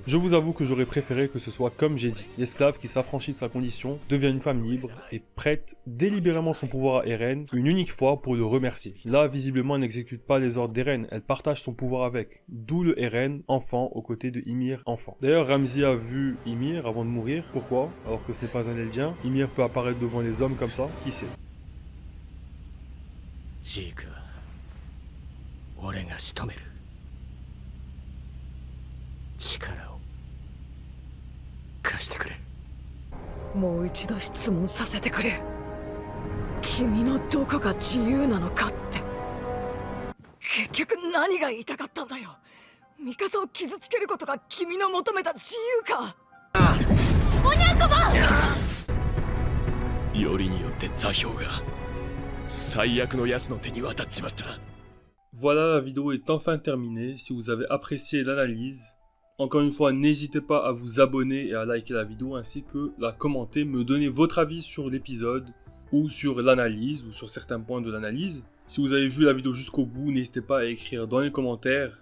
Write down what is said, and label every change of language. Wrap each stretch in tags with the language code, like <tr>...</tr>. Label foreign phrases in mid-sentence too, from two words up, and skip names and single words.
<fr>Je vous avoue que j'aurais préféré que ce soit comme j'ai dit. L'esclave qui s'affranchit de sa condition devient une femme libre et prête délibérément son pouvoir à Eren une unique fois pour le remercier. Là visiblement elle n'exécute pas les ordres d'Eren, elle partage son pouvoir avec, d'où le Eren enfant aux côtés de Ymir enfant. D'ailleurs Ramsey a vu Ymir avant de mourir, pourquoi? Alors que ce n'est pas un Eldien, Ymir peut apparaître devant les hommes comme ça, qui sait?</fr> <ja>ジークは俺が仕留める。力を貸してくれ。もう一度質問させてくれ。君のどこが自由なのかって。結局何が言いたかったんだよ。ミカサを傷つけることが君の求めた自由か。よりによって座標が最悪の奴の手に渡っちまった。</ja> <fr>Voilà, la vidéo est enfin terminée. Si vous avez apprécié l'analyse, encore une fois, n'hésitez pas à vous abonner et à liker la vidéo ainsi que la commenter, me donner votre avis sur l'épisode ou sur l'analyse ou sur certains points de l'analyse. Si vous avez vu la vidéo jusqu'au bout, n'hésitez pas à écrire dans les commentaires.</fr>